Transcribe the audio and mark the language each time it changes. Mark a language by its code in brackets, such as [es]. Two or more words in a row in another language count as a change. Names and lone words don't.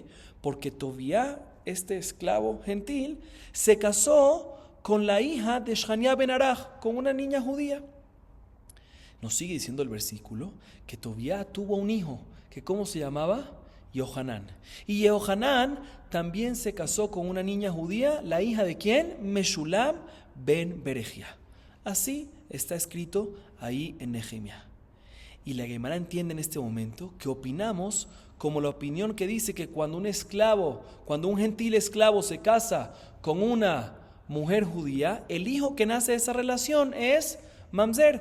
[es] Porque Tobiá, este esclavo gentil, se casó con la hija de Shania Ben Arach, con una niña judía. Nos sigue diciendo el versículo que Tobiá tuvo un hijo, que ¿cómo se llamaba? Yohanan. Y Yohanan también se casó con una niña judía, la hija de ¿quién? Meshulam ben Berechia. Así está escrito ahí en Nehemías. Y la Gemara entiende en este momento que opinamos como la opinión que dice que cuando un gentil esclavo se casa con una mujer judía, el hijo que nace de esa relación es Mamzer.